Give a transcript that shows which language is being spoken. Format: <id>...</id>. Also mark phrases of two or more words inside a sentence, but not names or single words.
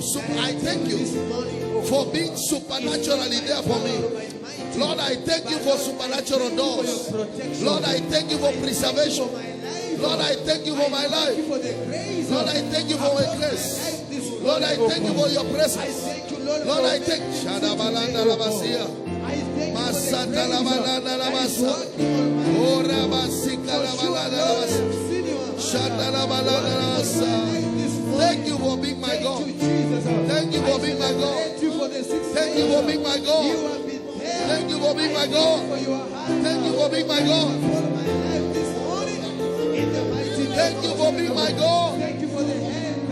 <en>I thank you for being supernaturally there for me. Lord, I thank you for supernatural doors. Lord, I thank you for preservation. Lord, I thank you for my life. Lord, I thank you for my grace. Lord, I thank you for your presence. Lord, I thank you. Shadabalanda Labasia. Masata Labalanda Labasa. Ora Basika Labalanda Labasa. Shadalabalanda Labasa. Thank you for being my God. Thank you for being my God. Thank you for being my God. Thank you for being my God. Thank you for being my God. Thank you for being my God. Thank you for the hand.</en>